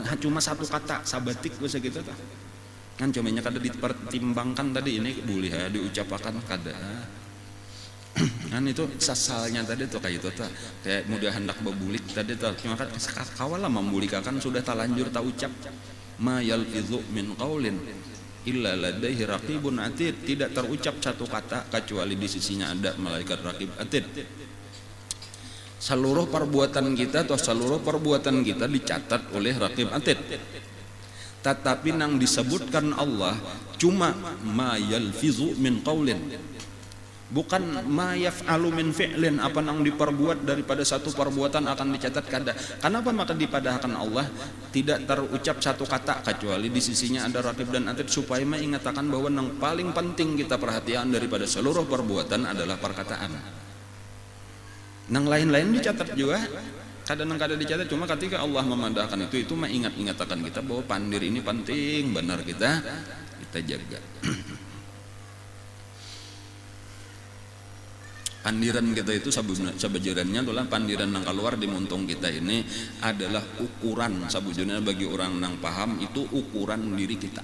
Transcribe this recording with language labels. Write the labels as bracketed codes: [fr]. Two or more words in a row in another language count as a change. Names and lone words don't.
[bjn] Cuma satu kata sabatik bisa gitu tah. Kan cumanya kada dipertimbangkan tadi ini boleh ya diucapkan kada. Kan itu sasalnya tadi tuh kayak itu tuh kayak mudah hendak bebulik tadi tuh cuma kan kawalah membulikakan sudah talanjur tak ucap [ar] ma yalfizu min qaulin illa ladaihi raqibun atid, [id] tidak terucap satu kata kecuali di sisinya ada malaikat raqib atid. Seluruh perbuatan kita atau seluruh perbuatan kita dicatat oleh raqib atid. [bjn] Tetapi nang disebutkan Allah cuma [ar] ma yalfizu min qaulin, [bjn] bukan [ar] ma yaf'alu min fi'lin, [bjn] apa nang diperbuat daripada satu perbuatan akan dicatat kada. Kenapa maka dipadahkan Allah tidak terucap satu kata kecuali di sisinya ada raqib dan atid, supaya mengatakan bahwa nang paling penting kita perhatian daripada seluruh perbuatan adalah perkataan. Nang lain-lain dicatat juga, kadang kada dicatat, cuma ketika Allah memandahkan itu mengingat-ingatkan kita bahwa pandir ini penting benar kita jaga. Pandiran kita itu sabujurnya adalah pandiran nang keluar di muntung kita ini adalah ukuran sabujurnya bagi orang nang paham itu ukuran diri kita.